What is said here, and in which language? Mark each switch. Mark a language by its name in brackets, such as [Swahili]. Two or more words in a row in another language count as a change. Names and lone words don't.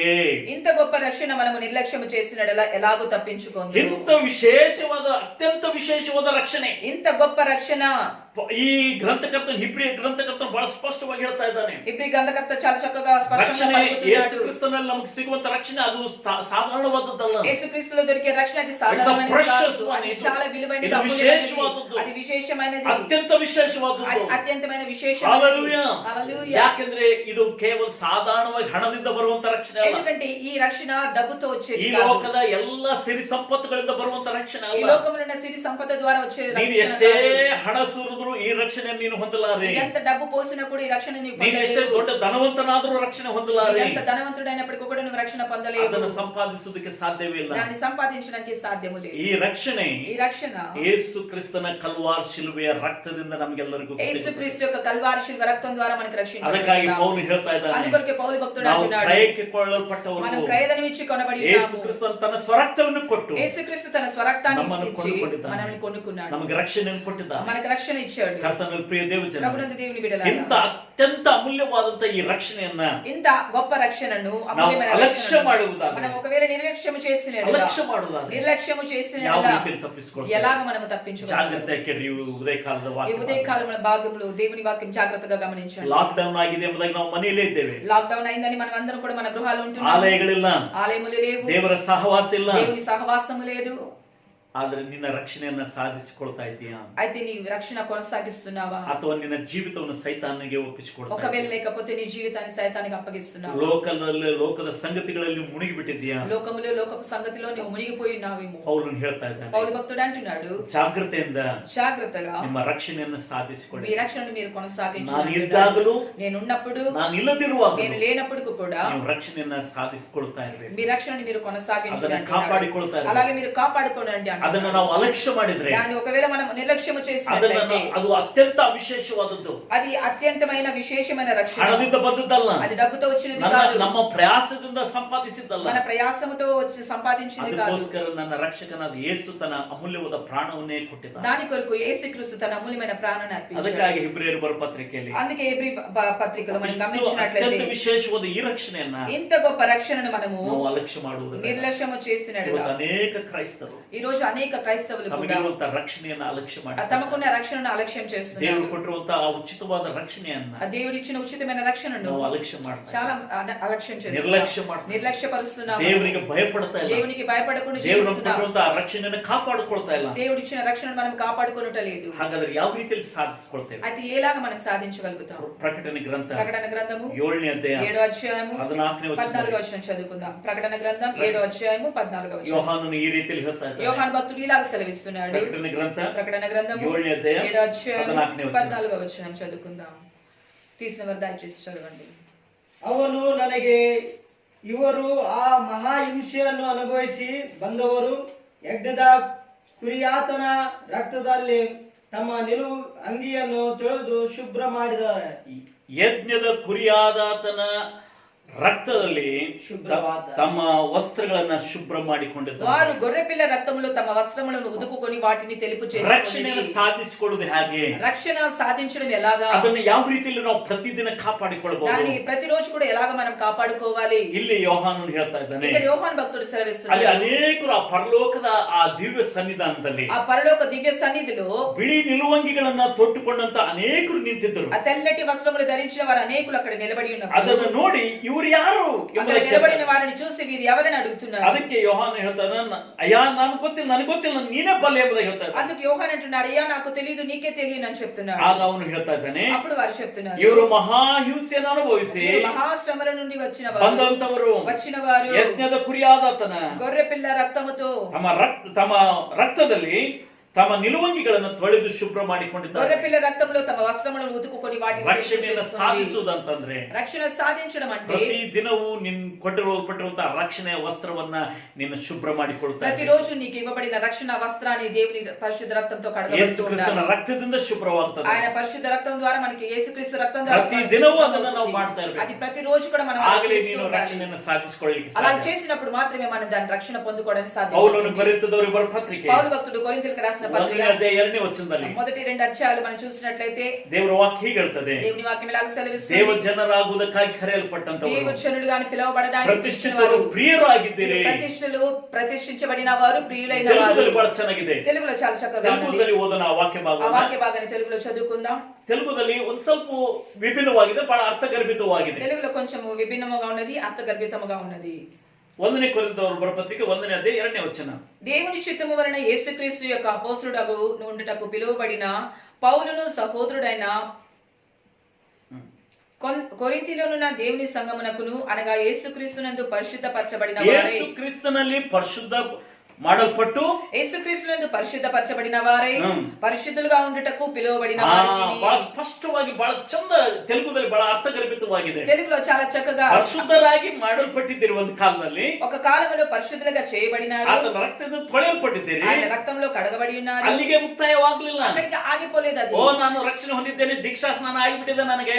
[Telugu] ఇంత గొప్ప రక్షణ మనము నిర్లక్ష్యం చేసినడలా ఎలాగో తప్పించుకోండి. [Kannada] ಇಂಥ ವಿಶೇಷವಾದ ಅತ್ಯಂತ ವಿಶೇಷವಾದ ರಕ್ಷಣೆ, [Telugu] ఇంత గొప్ప రక్షణ [Kannada] ಈ ಗ್ರಂಥಕರ್ತನ ಹಿಬ್ರಿ ಗ್ರಂಥಕರ್ತನ ಬಹಳ ಸ್ಪಷ್ಟವಾಗಿ ಹೇಳ್ತಾ ಇದ್ದಾನೆ. [Telugu] ఇబ్రీ గ్రంథకర్త చాలా చక్కగా స్పష్టంగా [Kannada] ರಕ್ಷಣೆ [Telugu] పలుకుతున్నాడు. [Kannada] ಯೇಸು ಕ್ರಿಸ್ತನಲ್ಲಿ ನಮಗೆ ಸಿಗುವಂತ ರಕ್ಷಣೆ ಅದು ಸಾಧಾರಣವಾದದ್ದಲ್ಲ. [Telugu] యేసుక్రీస్తులో దొరికే రక్షణ అది [English] It's a [Telugu] సాధారణమైనది [English] precious [Telugu] కాదు. [English] one. [Telugu] అది చాలా విలువైనది, ఇది అమూల్యమైనది. [Kannada] విశేషవాదದ್ದು. [Telugu] అది విశేషమైనది, [Kannada] ಅತ್ಯಂತ ವಿಶೇಷವಾದದ್ದು. [Telugu] అది అత్యంతమైన విశేషమైనది. [Kannada] ಹಲ್ಲೆಲೂಯಾ. [Telugu] హల్లెలూయా. [Kannada] ಯಾಕೆಂದ್ರೆ ಇದು ಕೇವಲ ಸಾಧಾರಣವಾಗಿ ಹಣದಿಂದ ಬರುವಂತ ರಕ್ಷಣೆ ಅಲ್ಲ. [Telugu] ఎందుకంటే ఈ రక్షణ డబ్బుతో వచ్చేది [Kannada] ಈ [Telugu] కాదు. [Kannada] ಲೋಕದ ಎಲ್ಲ ಸಿರಿ ಸಂಪತ್ತುಗಳಿಂದ ಬರುವಂತ ರಕ್ಷಣೆ [Telugu] ఈ [Kannada] ಅಲ್ಲ. [Telugu] లోకంలో ఉన్న సిరి సంపద ద్వారా వచ్చే [Kannada] ನೀನು [Telugu] రక్షణ [Kannada] ಎಷ್ಟೇ [Telugu] కాదు. [Kannada] ಹಣ ಸುರಿದ್ರು ಈ ರಕ್ಷಣೆ ನೀನು ಹೊಂದಲಾರೆ. [Telugu] ఎంత డబ్బు పోసినా కూడా ఈ రక్షణ నీకు [Kannada] ನೀನು ಎಷ್ಟೇ [Telugu] పొందలేవు. [Kannada] ದೊಡ್ಡ ಧನವಂತನಾದ್ರೂ ರಕ್ಷಣೆ ಹೊಂದಲಾರೆ. [Telugu] ఎంత ధనవంతుడైనప్పటికీ కూడా నువ్వు రక్షణ పొందలేవు. [Kannada] ಅದನ್ನು ಸಂಪಾದಿಸುವುದಕ್ಕೆ ಸಾಧ್ಯವೇ ಇಲ್ಲ. [Telugu] దాన్ని సంపాదించడానికి సాధ్యము లేదు. [Kannada] ಈ ರಕ್ಷಣೆ [Telugu] ఈ రక్షణ [Kannada] ಯೇಸು ಕ್ರಿಸ್ತನ ಕಲ್ವಾರ್ ಶಿಲುಬೆಯ ರಕ್ತದಿಂದ ನಮಗೆಲ್ಲರಿಗೂ [Telugu] యేసుక్రీస్తు యొక్క కల్వారి శిలువ రక్తం ద్వారా మనకు [Kannada] ಅದಕ್ಕಾಗಿ [Telugu] రక్షించబడ్డాము. [Kannada] ಪೌಲು ಹೇಳ್ತಾ ಇದ್ದಾನೆ, [Telugu] అందుకొరకే పౌలు భక్తుడు [Kannada] ನಾವು [Telugu] అంటున్నాడు, [Kannada] ಕ್ರಯಕ್ಕೆ ಕೊಳ್ಳಲ್ಪಟ್ಟವರು, [Telugu] మనం క్రయధనమిచ్చి కొనబడి [Kannada] ಯೇಸು [Telugu] ఉన్నాము. [Kannada] ಕ್ರಿಸ್ತನ ತನ್ನ ಸ್ವರಕ್ತವನ್ನು ಕೊಟ್ಟು [Telugu] యేసుక్రీస్తు తన స్వరక్తాన్ని [Kannada] ನಮ್ಮನ್ನು [Telugu] ఇచ్చి [Kannada] ಕೊಂಡುಕೊಂಡಿದ್ದಾನೆ. [Telugu] మనల్ని కొనుక్కున్నాడు. [Kannada] ನಮಗೆ ರಕ್ಷಣೆಯನ್ನು ಕೊಟ್ಟಿದ್ದಾನೆ. [Telugu] మనకు రక్షణ ఇచ్చాడు. [Kannada] ಕರ್ತನಲ್ಲಿ ಪ್ರಿಯ ದೇವಜನ, [Telugu] ప్రభునందు దేవుని బిడ్డలారా, [Kannada] ಇಂಥ ಅತ್ಯಂತ ಅಮೂಲ್ಯವಾದಂತ ಈ ರಕ್ಷಣೆಯನ್ನ [Telugu] ఇంత గొప్ప రక్షణను, [Kannada] ನಾವು [Telugu] అమూల్యమైన [Kannada] ಅಲಕ್ಷ್ಯ [Telugu] రక్షణను [Kannada] ಮಾಡುವುದಾದ್ರೆ, [Telugu] మనం ఒకవేళ నిర్లక్ష్యము చేసినట్లుగా, [Kannada] ಅಲಕ್ಷ್ಯ ಮಾಡುವುದಾದ್ರೆ [Telugu] నిర్లక్ష్యము [Kannada] ಯಾವ [Telugu] చేసినట్లుగా [Kannada] ರೀತಿಯಲ್ಲಿ ತಪ್ಪಿಸಿಕೊಳ್ತೇವೆ? [Telugu] ఎలాగ మనము తప్పించుకోవాలి? [Kannada] ಜಾಗ್ರತೆ ಕೇಳಿ ಉದಯ ಕಾಲದ [Telugu] ఈ [Kannada] ವಾಕ್ಯ. [Telugu] ఉదయ కాలంలో భాగంలో దేవుని వాక్యం జాగ్రత్తగా గమనించండి. [Kannada] ಲಾಕ್ಡೌನ್ ಆಗಿದೆ ಎಂಬುದಾಗಿ ನಾವು ಮನೆಯಲ್ಲೇ ಇದ್ದೇವೆ. [Telugu] లాక్డౌన్ అయిందని మనం అందరం కూడా మన గృహాలు ఉంటున్నాము. [Kannada] ಆಲಯಗಳಿಲ್ಲ, [Telugu] ఆలయములు లేవు, [Kannada] ದೇವರ ಸಹವಾಸ ಇಲ್ಲ. [Telugu] దేవుని సహవాసము లేదు. [Kannada] ಆದ್ರೆ ನಿನ್ನ ರಕ್ಷಣೆಯನ್ನ ಸಾಧಿಸಿಕೊಳ್ತಾ ಇದೀಯಾ? [Telugu] అయితే నీ రక్షణ కొనసాగిస్తున్నావా? [Kannada] ಅಥವಾ ನಿನ್ನ ಜೀವಿತವನ್ನು ಸೈತಾನಿಗೆ ಒಪ್ಪಿಸಿಕೊಳ್ತಾ [Telugu] ఒకవేళ [Kannada] ಇದೀಯಾ? [Telugu] లేకపోతే నీ జీవితాన్ని సైతానికి అప్పగిస్తున్నావా? [Kannada] ಲೋಕದ ಸಂಗತಿಗಳಲ್ಲಿ ಮುಳುಗಿ ಬಿಟ್ಟಿದ್ಯಾ? [Telugu] లోకములో లోకపు సంగతిలో నువ్వు మునిగిపోయి ఉన్నావేమో. [Kannada] ಪೌಲನು ಹೇಳ್ತಾ ಇದ್ದಾನೆ, [Telugu] పౌలు భక్తుడు అంటున్నాడు, [Kannada] ಜಾಗ್ರತೆಯಿಂದ [Telugu] జాగ్రత్తగా [Kannada] ನಿಮ್ಮ ರಕ್ಷಣೆಯನ್ನು ಸಾಧಿಸಿಕೊಳ್ಳಿ. [Telugu] మీ రక్షణను మీరు [Kannada] ನಾನು [Telugu] కొనసాగించాలి. [Kannada] ಇದ್ದಾಗಲೂ, [Telugu] నేనున్నప్పుడు, [Kannada] ನಾನು ఇಲ್ಲದಿರುವಾಗ [Telugu] నేను లేనప్పుడు కూడా [Kannada] ನೀವು ರಕ್ಷಣೆಯನ್ನ ಸಾಧಿಸಿಕೊಳ್ತಾ ಇರಬೇಕು. [Telugu] మీ రక్షణని మీరు కొనసాగించండి [Kannada] ಅದನ್ನ [Telugu] అంటున్నాడు. [Kannada] ಕಾಪಾಡಿಕೊಳ್ತಾ ಇರಬೇಕು. [Telugu] అలాగే మీరు కాపాడుకోండి [Kannada] ಅದನ್ನ [Telugu] అంటున్నాడు. [Kannada] ನಾವು ಅಲಕ್ಷ್ಯ ಮಾಡಿದ್ರೆ, [Telugu] దాన్ని ఒకవేళ మనం నిర్లక్ష్యము [Kannada] ಅದನ್ನ [Telugu] చేసినట్లయితే [Kannada] ಅದು అత్యంత ಅವಿಶೇಷವಾದದ್ದು. [Telugu] అది అత్యంతమైన విశేషమైన రక్షణ. [Kannada] ಹಣದಿಂದ ಬಂದದ್ದಲ್ಲ, [Telugu] అది డబ్బుతో వచ్చినది కాదు, [Kannada] ನಮ್ಮ ಪ್ರಯಾಸದಿಂದ ಸಂಪಾದಿಸಿದ್ದಲ್ಲ. [Telugu] మన ప్రయాసముతో వచ్చి సంపాదించింది కాదు. [Kannada] ಅದಕ್ಕೋಸ್ಕರ ನನ್ನ ರಕ್ಷಕನಾದ ಯೇಸು ತನ್ನ ಅಮೂಲ್ಯವಾದ ಪ್ರಾಣವನ್ನೇ ಕೊಟ್ಟಿದ್ದಾನೆ. [Telugu] దాని కొరకు యేసుక్రీస్తు తన అమూల్యమైన ప్రాణాన్ని అర్పించాడు. [Kannada] ಅದಕ್ಕಾಗಿ ಹಿಬ್ರಿಯರು ಬರೋ ಪತ್ರಿಕೆಯಲ್ಲಿ [Telugu] అందుకే ఎబ్రీ పత్రికలో మనం [Kannada] ಇಷ್ಟು [Telugu] గమనించినట్లయితే [Kannada] ಅತ್ಯಂತ ವಿಶೇಷವಾದ ಈ ರಕ್ಷಣೆಯನ್ನ [Telugu] ఇంత గొప్ప రక్షణను మనము [Kannada] ನಾವು ಅಲಕ್ಷ್ಯ ಮಾಡುವುದಿಲ್ಲ. [Telugu] నిర్లక్ష్యము చేసినట్లుగా [Kannada] ಇವತ್ತು ಅನೇಕ ಕ್ರೈಸ್ತರು [Telugu] ఈ రోజు అనేక క్రైస్తవులు కూడా [Kannada] ತಮಗಿರುವಂತಹ ರಕ್ಷಣೆಯನ್ನ ಅಲಕ್ಷ್ಯ ಮಾಡಿ [Telugu] తమకున్న రక్షణను అలక్ష్యం చేస్తున్నారు. [Kannada] ದೇವರು ಕೊಟ್ಟಿರುವಂತಹ ಆ ಉಚಿತವಾದ ರಕ್ಷಣೆಯನ್ನ [Telugu] ఆ దేవుడిచ్చిన ఉచితమైన రక్షణను [Kannada] ನಾವು ಅಲಕ್ಷ್ಯ ಮಾಡ್ತಾ [Telugu] చాలా అలక్ష్యం [Kannada] ನಿರ್ಲಕ್ಷ್ಯ [Telugu] చేస్తున్నారు, [Kannada] ಮಾಡ್ತಾ [Telugu] నిర్లక్ష్యపరుస్తున్నాము. [Kannada] ದೇವರಿಗೆ ಭಯಪಡ್ತಾ ಇಲ್ಲ. [Telugu] దేవునికి భయపడకుండా [Kannada] ದೇವರು [Telugu] జీవిస్తున్నాము. [Kannada] ಕೊಟ್ಟಿರುವಂತಹ ಆ ರಕ್ಷಣೆಯನ್ನು ಕಾಪಾಡಿಕೊಳ್ತಾ ಇಲ್ಲ. [Telugu] దేవుడిచ్చిన రక్షణను మనం కాపాడుకొనుటలేదు. [Kannada] ಹಾಗಾದ್ರೆ ಯಾವ ರೀತಿಯಲ್ಲಿ ಸಾಧಿಸಿಕೊಳ್ತೇವೆ? [Telugu] అయితే ఎలాగా మనం సాధించగలుగుతాం? [Kannada] ಪ್ರಕಟಣೆ ಗ್ರಂಥ [Telugu] ప్రకటన గ్రంథము [Kannada] 7ನೇ ಅಧ್ಯಾಯ [Telugu] 7వ అధ్యాయము [Kannada] 14ನೇ [Telugu] 14వ [Kannada] ವಚನ. [Telugu] వచనం చదువుకుందాం. ప్రకటన గ్రంథం 7వ అధ్యాయము 14వ వచనం. [Kannada] ಯೋಹಾನನು ಈ ರೀತಿಯಲ್ಲಿ ಹೇಳ್ತಾ ಇದ್ದಾನೆ. [Telugu] యోహాను భక్తుడు ఇలాగ సెలవిస్తున్నాడు. [Kannada] ಪ್ರಕಟಣೆ ಗ್ರಂಥ [Telugu] ప్రకటన గ్రంథము [Kannada] 7ನೇ ಅಧ್ಯಾಯ [Telugu] 7వ అధ్యాయము [Kannada] 14ನೇ ವಚನ. [Telugu] 14వ వచనం చదువుకుందాం. తీసిన వారు దయచేసి చదవండి. [Kannada] ಅವನು ನನಗೆ, ಇವರು ಆ ಮಹಾಹಿಂಸೆಯನ್ನು ಅನುಭವಿಸಿ ಬಂದವರು ಯಜ್ಞದ ಕುರಿಯಾತನ ರಕ್ತದಲ್ಲಿ ತಮ್ಮ ನಿಲುವು ಅಂಗಿಯನ್ನು ತೊಳೆದು ಶುಭ್ರ ಮಾಡಿದ್ದಾರೆ. ಯಜ್ಞದ ಕುರಿಯಾದಾತನ ರಕ್ತದಲ್ಲಿ ಶುಭ್ರವಾದ ತಮ್ಮ ವಸ್ತ್ರಗಳನ್ನ ಶುಭ್ರ ಮಾಡಿಕೊಂಡಿದ್ದಾರೆ. [Telugu] వారు గొర్రెపిల్ల రక్తములో తమ వస్త్రములను ఉదుకుకొని వాటిని తెలుపు [Kannada] ರಕ್ಷಣೆಯನ್ನು [Telugu] చేసుకొని [Kannada] ಸಾಧಿಸಿಕೊಳ್ಳುವುದು ಹೇಗೆ? [Telugu] రక్షణ సాధించడం ఎలాగా? [Kannada] ಅದನ್ನು ಯಾವ ರೀತಿಯಲ್ಲಿ ನಾವು ಪ್ರತಿದಿನ ಕಾಪಾಡಿಕೊಳ್ಳಬಹುದು? [Telugu] దాన్ని ప్రతిరోజు కూడా ఎలాగ మనం కాపాడుకోవాలి? [Kannada] ಇಲ್ಲಿ ಯೋಹಾನನು ಹೇಳ್ತಾ ಇದ್ದಾನೆ, [Telugu] ఇక్కడ యోహాను భక్తుడు [Kannada] ಅಲ್ಲಿ [Telugu] సెలవిస్తున్నాడు. [Kannada] ಅನೇಕರು ಆ ಪರಲೋಕದ ಆ ದಿವ್ಯ ಸನ್ನಿಧಾನದಲ್ಲಿ [Telugu] ఆ పరలోక దివ్య సన్నిధిలో [Kannada] ಬಿಳಿ ನಿಲುವಂಗಿಗಳನ್ನ ತೊಟ್ಟುಕೊಂಡಂತ ಅನೇಕರು ನಿಂತಿದ್ದರು. [Telugu] ఆ తెల్లటి వస్త్రములు ధరించిన వారు అనేకులు అక్కడ నిలబడి ఉన్నారు. [Kannada] ಅದನ್ನು ನೋಡಿ ಇವರು ಯಾರು [Telugu] అక్కడ [Kannada] ಎಂಬುದಕ್ಕೆ [Telugu] నిలబడిన వారిని చూసి వీరు ఎవరని అడుగుతున్నారు. [Kannada] ಅದಕ್ಕೆ ಯೋಹಾನ ಹೇಳ್ತಾನೆ, ಅಯ್ಯ ನನಗೆ ಗೊತ್ತಿಲ್ಲ ನೀನೇ ಬಲ್ಲೆ ಎಂಬುದಾಗಿ ಹೇಳ್ತಾ ಇದ್ದಾನೆ. [Telugu] అందుకు యోహాను అంటున్నాడు, అయ్యా నాకు తెలియదు, నీకే తెలియదు అని చెప్తున్నాడు. [Kannada] ಆಗ ಅವನು ಹೇಳ್ತಾ ಇದ್ದಾನೆ, [Telugu] అప్పుడు వారు చెప్తున్నారు, [Kannada] ಇವರು ಮಹಾಹಿಂಸೆಯನ್ನು ಅನುಭವಿಸಿ [Telugu] వీరు మహాశ్రమల నుండి వచ్చిన [Kannada] ಬಂದಂತವರು [Telugu] వారు [Kannada] ಯಜ್ಞದ ಕುರಿಯಾದಾತನ [Telugu] గొర్రె పిల్ల రక్తముతో [Kannada] ತಮ್ಮ ರಕ್ತದಲ್ಲಿ ತಮ್ಮ ನಿಲುವಂಗಿಗಳನ್ನು ತೊಳೆದು ಶುಭ್ರ ಮಾಡಿಕೊಂಡಿದ್ದಾರೆ. [Telugu] గొర్రెపిల్ల రక్తంలో తమ వస్త్రములను ఉతుకుకొని వాటిని [Kannada] ರಕ್ಷಣೆಯನ್ನು ಸಾಧಿಸುವುದಂತಂದ್ರೆ [Telugu] రక్షణ సాధించడం అంటే [Kannada] ಪ್ರತಿ ದಿನವೂ ನಿನ್ ಕೊಟ್ಟಿರುವಂತಹ ರಕ್ಷಣೆಯ ವಸ್ತ್ರವನ್ನ ನೀನು ಶುಭ್ರ ಮಾಡಿಕೊಳ್ತಾ [Telugu] ప్రతిరోజు నీకు ఇవ్వబడిన రక్షణ వస్త్రాన్ని దేవుని పరిశుద్ధ రక్తంతో [Kannada] ಯೇಸು ಕ್ರಿಸ್ತನ ರಕ್ತದಿಂದ ಶುಭ್ರವಾಗ್ತದೆ. [Telugu] ఆయన పరిశుద్ధ రక్తం ద్వారా మనకి యేసుక్రీస్తు రక్తం ద్వారా [Kannada] ಪ್ರತಿ ದಿನವೂ ಅದನ್ನ ನಾವು ಮಾಡ್ತಾ ಇರಬೇಕು. [Telugu] అది ప్రతిరోజు కూడా మనం [Kannada] ಆಗಲೇ ನೀನು ರಕ್ಷಣೆಯನ್ನು ಸಾಧಿಸಿಕೊಳ್ಳಲಿಕ್ಕೆ [Telugu] అలా [Kannada] ಸಾಧ್ಯ. [Telugu] చేసినప్పుడు మాత్రమే మనం దాని రక్షణ పొందుకోవడానికి సాధ్యం. [Kannada] ಪೌಲನು ಕೊರಿಂಥದವರಿಗೆ ಬರೆದ ಪತ್ರಿಕೆ [Telugu] పౌలు భక్తుడు కొరింథీయులకు రాసిన పత్రిక [Kannada] 1ನೇ ವಚನದಲ್ಲಿ [Telugu] మొదటి 2 అధ్యాయాలు మనం చూసినట్లయితే [Kannada] ದೇವರ ವಾಕ್ಯ ಹೀಗೆ ಹೇಳ್ತದೆ, [Telugu] దేవుని వాక్యం ఇలాగ సెలవిస్తుంది, [Kannada] ದೇವ ಜನರಾಗುವುದಕ್ಕಾಗಿ ಕರೆಯಲ್ಪಟ್ಟಂತವರು [Telugu] దేవజనులుగా పిలువబడడానికి [Kannada] ಪ್ರತಿಷ್ಠಿತರು ಪ್ರಿಯರು ಆಗಿದ್ದೀರಿ. [Telugu] ప్రతిష్ఠించబడిన వారు ప్రియులైన వారు. [Kannada] ತೆಲುಗುದಲ್ಲಿ ಬಹಳ ಚೆನ್ನಾಗಿದೆ, [Telugu] తెలుగులో చాలా చక్కగా ఉంది. [Kannada] ತೆಲುಗುದಲ್ಲಿ ಓದೋಣ ಆ ವಾಕ್ಯ [Telugu] ఆ [Kannada] ಭಾಗ. [Telugu] వాక్య భాగాన్ని తెలుగులో చదువుకుందాం. [Kannada] ತೆಲುಗುದಲ್ಲಿ ಒಂದು ಸ್ವಲ್ಪ ವಿಭಿನ್ನವಾಗಿದೆ, ಬಹಳ ಅರ್ಥಗರ್ಭಿತವಾಗಿದೆ. [Telugu] తెలుగులో కొంచెం విభిన్నముగా ఉన్నది, అర్థగర్భితముగా ఉన్నది. [Kannada] 1ನೇ ಕೊರಿಂಥದವರು ಬರೆದ ಪತ್ರಿಕೆ 1ನೇ ಅಧ್ಯಾಯ 2ನೇ ವಚನ. [Telugu] దేవుని చిత్తము వలన యేసుక్రీస్తు యొక్క అపోస్తలుడగు నుండుటకు పిలువబడిన పౌలును సహోదరుడైన కొరింథీలోనున్న దేవుని సంగమునకును అనగా యేసుక్రీస్తునందు పరిశుద్ధపరచబడిన వారే, [Kannada] ಯೇಸು ಕ್ರಿಸ್ತನಲ್ಲಿ ಪರಿಶುದ್ಧ ಮಾಡಲ್ಪಟ್ಟು [Telugu] యేసుక్రీస్తునందు పరిశుద్ధపరచబడిన వారే పరిశుద్ధులుగా ఉండుటకు పిలువబడిన [Kannada] ಬಹಳ ಸ್ಪಷ್ಟವಾಗಿ ಬಹಳ ಚಂದ ತೆಲುಗುದಲ್ಲಿ ಬಹಳ ಅರ್ಥಗರ್ಭಿತವಾಗಿದೆ. [Telugu] తెలుగులో చాలా చక్కగా [Kannada] ಪರಿಶುದ್ಧರಾಗಿ ಮಾಡಲ್ಪಟ್ಟಿದ್ದೀರಿ. ಒಂದು ಕಾಲದಲ್ಲಿ [Telugu] ఒక కాలములో పరిశుద్ధులుగా చేయబడినారు, [Kannada] ಆತನ ರಕ್ತದಿಂದ ತೊಳೆಯಲ್ಪಟ್ಟಿದ್ದೀರಿ. [Telugu] ఆయన రక్తంలో కడగబడి ఉన్నారు. [Kannada] ಅಲ್ಲಿಗೆ ಮುಕ್ತಾಯವಾಗ್ಲಿಲ್ಲ. [Telugu] అక్కడికి ఆగిపోలేదు అది. [Kannada] ಓ ನಾನು ರಕ್ಷಣೆ ಹೊಂದಿದ್ದೇನೆ, ದೀಕ್ಷಾ ಸ್ನಾನ ಆಗಿಬಿಟ್ಟಿದೆ ನನಗೆ,